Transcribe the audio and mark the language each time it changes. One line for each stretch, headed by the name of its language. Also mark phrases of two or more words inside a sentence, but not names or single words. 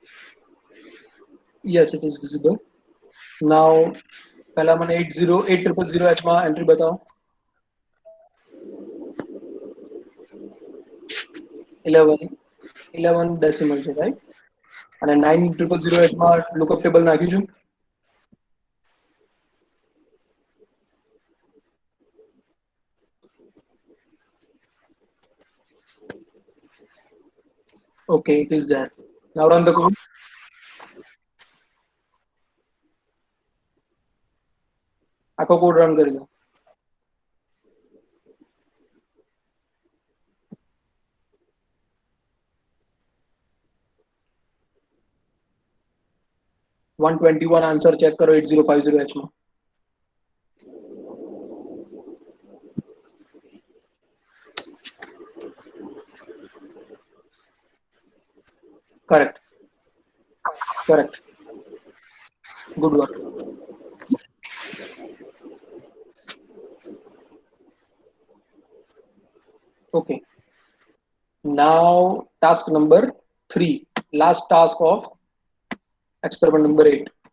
English: Yes, it is visible. Now
Hindi: पहला मैंने 808000H में एंट्री बताओ।
Gujarati: 11 डेसिमल છે, રાઈટ? અને 9000H માં લુકઅપ ટેબલ નાખ્યું છે।
English: Okay, it is there. Now run the code.
Gujarati: આખો કોડ રન કરી દો।
Hindi: वन 121 आंसर चेक करो 8050H में।
English: Correct, good work. Okay, now task number 3, last task of experiment number 8.